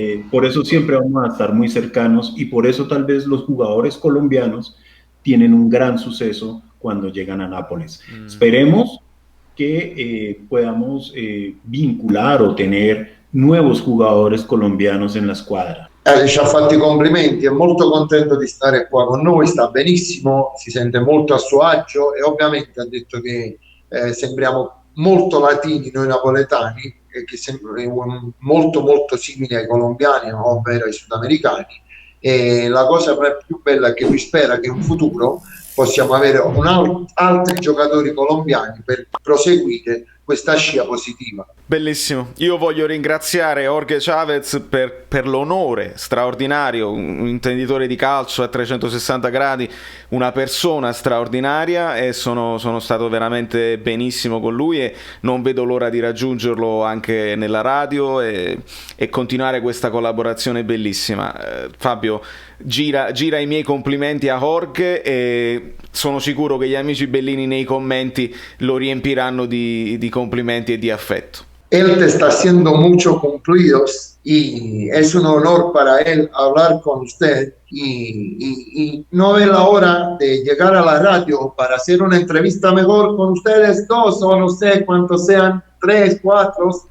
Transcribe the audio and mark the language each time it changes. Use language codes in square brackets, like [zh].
[es] Por eso siempre vamos a estar muy cercanos y por eso tal vez los jugadores colombianos tienen un gran suceso cuando llegan a Nápoles. Esperemos que podamos vincular o tener nuevos jugadores colombianos en la squadra. [it] Ci ha fatto i complimenti, è molto contento di stare qua con noi, sta benissimo, si sente molto a suo agio e ovviamente ha detto che sembriamo molto latini noi napoletani, che sembriamo molto molto simili ai colombiani, ovvero ai sudamericani, e la cosa più bella è che lui spera che in futuro possiamo avere altri giocatori colombiani per proseguire questa scia positiva. Bellissimo, io voglio ringraziare Jorge Chavez per l'onore straordinario, un intenditore di calcio a 360 gradi, una persona straordinaria, e sono stato veramente benissimo con lui e non vedo l'ora di raggiungerlo anche nella radio e continuare questa collaborazione bellissima. Fabio, gira i miei complimenti a Jorge e sono sicuro che gli amici bellini nei commenti lo riempiranno di complimenti e di affetto. [es] Él te está haciendo muchos cumplidos y es un honor para él hablar con usted y no ve la hora de llegar a la radio para hacer una entrevista mejor con ustedes dos o no sé cuántos sean, 3, 4,